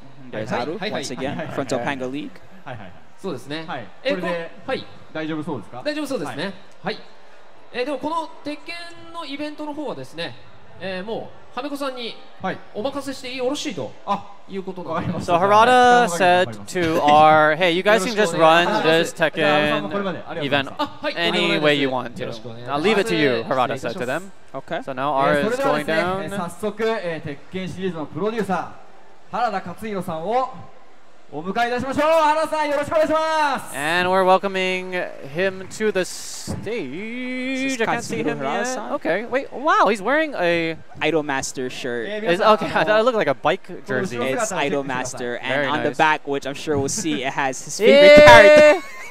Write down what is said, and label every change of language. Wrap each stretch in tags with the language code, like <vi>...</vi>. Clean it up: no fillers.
<en>There's Haru, once again, frontal panga league.</en> <ja>そうですね。これで大丈夫そうですか？大丈夫そうですね。はい。でもこの鉄拳のイベントの方はですね、もうはめこさんにお任せしてよろしいということがあります。</ja> <en>So Harada said to our, hey, you guys can just run this Tekken event any way you want to. I'll leave it to you, Harada said to them. Okay. So now R is going down.</en> <ja>早速、鉄拳シリーズのプロデューサー原田勝弘さんをお迎えいたしましょう。原田さん、よろしくお願いします。</ja> <en>And we're welcoming him to the stage. I can't see him yet. Okay, wait, wow, he's wearing a Idolmaster shirt. Okay, I thought it looked like a bike jersey. It's Idolmaster, and Very on the nice. back, which I'm sure we'll see, it has his favorite character.</en>